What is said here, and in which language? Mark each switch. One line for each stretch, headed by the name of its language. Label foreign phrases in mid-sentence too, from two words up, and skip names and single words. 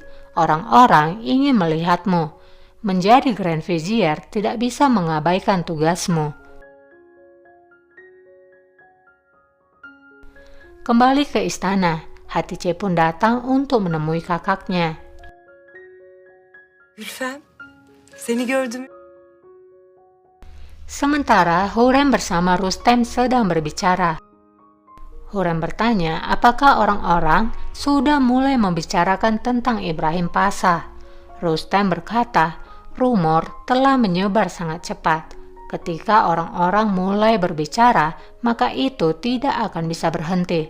Indonesian: Orang-orang ingin melihatmu. Menjadi Grand Vizier tidak bisa mengabaikan tugasmu. Kembali ke istana, Hatice pun datang untuk menemui kakaknya.
Turkish: Gülfem. Seni gördüm.
Indonesian: Sementara Hurrem bersama Rustem sedang berbicara. Hurrem bertanya apakah orang-orang sudah mulai membicarakan tentang Ibrahim Pasha. Rustem berkata, rumor telah menyebar sangat cepat. Ketika orang-orang mulai berbicara, maka itu tidak akan bisa berhenti.